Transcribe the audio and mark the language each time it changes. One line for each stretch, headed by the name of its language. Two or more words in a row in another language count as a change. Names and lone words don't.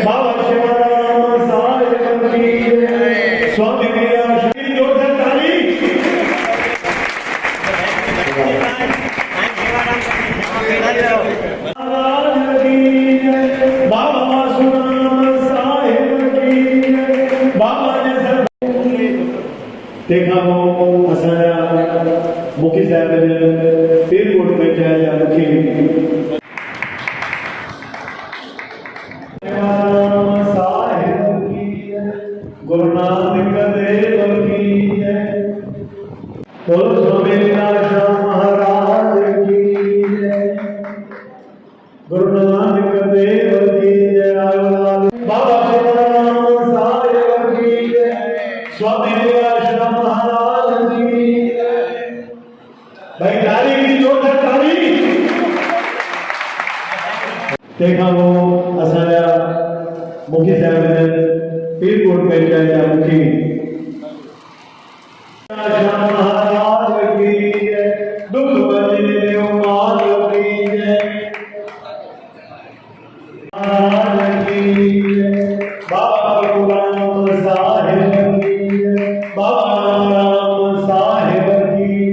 Hindi: बाबा शिवाराम साहिब की जय। स्वामी लीलाशाह बाबा वासुराम साहिब की जय।
Sindhi: बाबा तंहिंखां पोइ असांजा मुखी साहिब पीरकोट में जा मुखी
Hindi: साहिब की जय। गुरु नानक देव की जय। बोलो स्वामी लीलाशाह महाराज की जय। गुरु नानक देव की जय। बाबा शिवाराम साहिब की जय। स्वामी लीलाशाह महाराज की जय। भाई ताली की जोर से ताली।
Sindhi: तंहिंखां पोइ असांजा
Hindi: मुखी साहिब पीरकोट में जा मुखी शाह महाराज की जय, दुख भंजन देव माल की जय, महाराज की जय, बाबा गुलाम साहिब की जय, बाबा राम साहिब की।